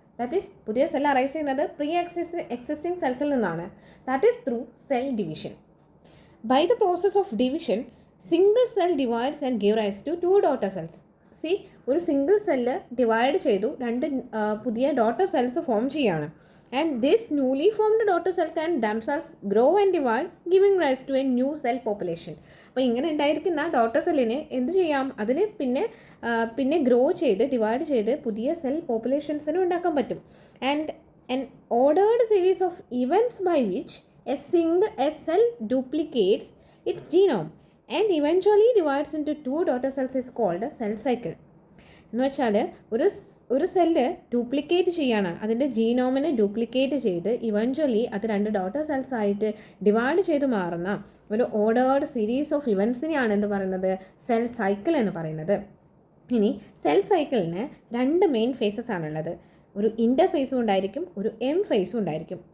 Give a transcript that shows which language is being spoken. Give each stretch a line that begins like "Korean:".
Malayalam: That is പുതിയ cell arise ചെയ്യുന്നത് pre existing സെൽസിൽ നിന്നാണ്.
English: That is through cell division. By the process of division single cell divides and give rise to 2 daughter cells.
Malayalam: ഒരു single cell divide ചെയ്തു 2 പുതിയ daughter cells form ചെയ്യുകയാണ്.
English: And this newly formed daughter cell can themselves grow and divide, giving rise to a new cell population.
Malayalam: അപ്പോൾ ഇങ്ങനെ ഉണ്ടായിരിക്കുന്ന daughter സെല്ലിന് എന്ത് ചെയ്യാം, അതിന് പിന്നെ ഗ്രോ ചെയ്ത് ഡിവൈഡ് ചെയ്ത് പുതിയ സെൽ പോപ്പുലേഷൻസിനും ഉണ്ടാക്കാൻ പറ്റും.
English: And an ordered series of events by which a cell duplicates its genome and eventually divides into 2 daughter cells is called a cell cycle.
Malayalam: എന്ന് വെച്ചാൽ ഒരു സെല്ല് ഡ്യൂപ്ലിക്കേറ്റ് ചെയ്യാണ്, അതിൻ്റെ ജീനോമിനെ ഡ്യൂപ്ലിക്കേറ്റ് ചെയ്ത് ഇവഞ്ച്വലി അത് 2 ഡോട്ടർ സെൽസ് ആയിട്ട് ഡിവൈഡ് ചെയ്ത് മാറുന്ന ഒരു ഓർഡേർഡ് സീരീസ് ഓഫ് ഇവൻസിനെയാണ് എന്ത് പറയുന്നത്, സെൽ സൈക്കിൾ എന്ന് പറയുന്നത്. ഇനി സെൽ സൈക്കിളിന് 2 മെയിൻ ഫേസസ് ആണുള്ളത്. ഒരു ഇൻ്റർഫേസും ഉണ്ടായിരിക്കും, ഒരു എം ഫേസും ഉണ്ടായിരിക്കും.